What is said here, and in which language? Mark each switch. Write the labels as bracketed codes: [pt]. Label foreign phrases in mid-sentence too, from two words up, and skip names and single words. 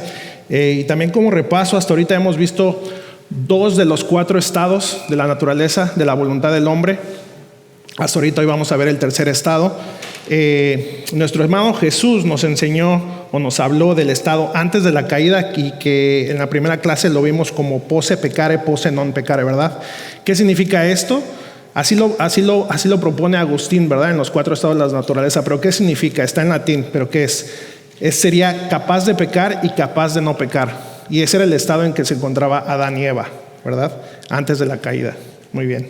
[es] Y también como repaso, hasta ahorita hemos visto 2 de los 4 estados de la naturaleza, de la voluntad del hombre. Hasta ahorita hoy vamos a ver el tercer estado. Nuestro hermano Jesús nos enseñó o nos habló del estado antes de la caída, y que en la primera clase lo vimos como [la] posse peccare, posse non peccare, [es] ¿verdad? ¿Qué significa esto? Así lo propone Agustín, ¿verdad? En los 4 estados de la naturaleza. Pero ¿qué significa? Está en latín, pero ¿qué es? Sería capaz de pecar y capaz de no pecar. Y ese era el estado en que se encontraba Adán y Eva, ¿verdad? Antes de la caída. Muy bien.